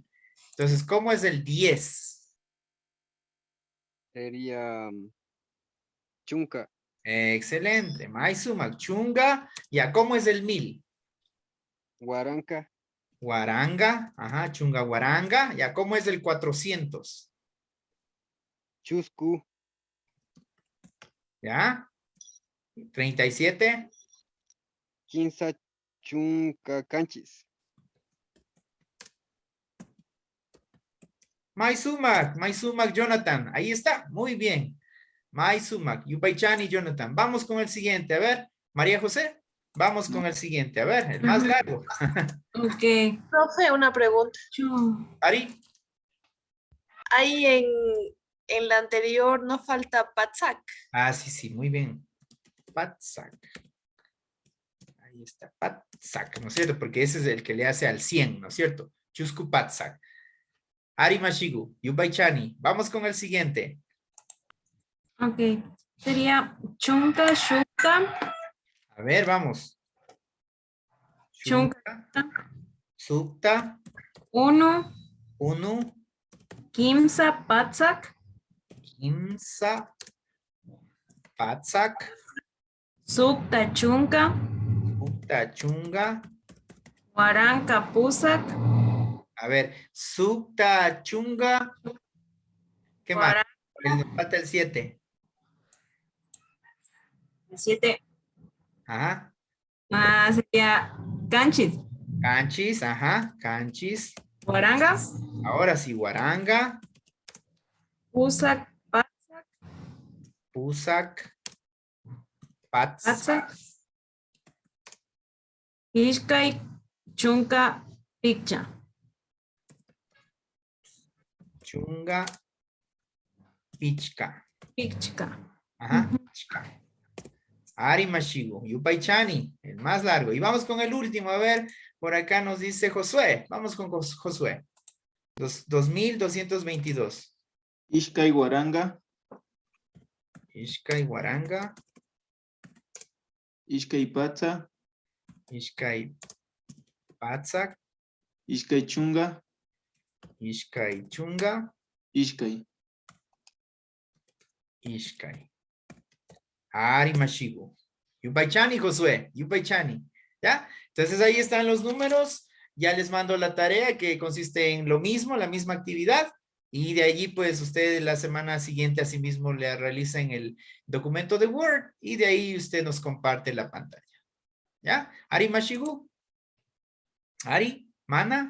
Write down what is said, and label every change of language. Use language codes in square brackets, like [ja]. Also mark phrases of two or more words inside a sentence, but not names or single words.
[es] Entonces, ¿cómo es el 10? Sería Chunca. Excelente. [qu] Maisumak, chunga. [es] Ya, ¿cómo es el 1000? [qu] Huaranca. Guaranga, ajá, chunga guaranga. [es] Ya, ¿cómo es el 400? [qu] Chuscu. [es] Ya. 37. [qu] Quinza, chunca, canchis. Maisumak, Jonathan. [es] Ahí está, muy bien. [qu] Maisumak, Yupaichani, [es] Jonathan. Vamos con el siguiente, a ver. María José, vamos con el siguiente, a ver, el más largo. Ok. Profe, una pregunta. [qu] Ari. [es] Ahí en la anterior no falta Patsak. Ah, sí, muy bien. Patsak. Ahí está, Patsak, ¿no es cierto? Porque ese es el que le hace al 100, ¿no es cierto? [qu] Chusku Patsak. Ari Mashigu, Yupaichani. [es] Vamos con el siguiente. Ok. Sería [qu] chunga, shuka. [es] A ver, vamos. [qu] Chunga. Sukta. Uno. Kimsa, patsak. Kimsa. Patsak. Sukta, chunga. Sukta, chunga. Huaranca, pusak. [es] A ver, [qu] Sukta, chunga. [es] ¿Qué más? Falta el 7. El 7. Ajá. Sería canchis. [qu] Canchis, ajá. Canchis. Guarangas. [es] Ahora sí, [qu] guaranga. Pusak, patsak. Pusak. Patsak. Ishkai, chunka, picha. Chunga. Pichka. Pichka. Ajá. Pichka. Ari Mashigu, Yupaichani, [es] el más largo. Y vamos con el último, a ver, por acá nos dice Josué. Vamos con Josué. 2222. [qu] Ishkai Guaranga, Ishkai Guaranga, Ishkai Patsa, Ishkai Patsak, Ishkai Chunga, Ishkai Chunga, Ishkai. Ishkai. Ari Mashigu. Yupaychani, Josué. Yupaychani. [es] ¿Ya? Entonces ahí están los números. Ya les mando la tarea que consiste en lo mismo, la misma actividad. Y de allí, pues, ustedes la semana siguiente asimismo le realizan el documento de Word y de ahí usted nos comparte la pantalla. ¿Ya? [qu] Ari Mashigu. Ari, Mana.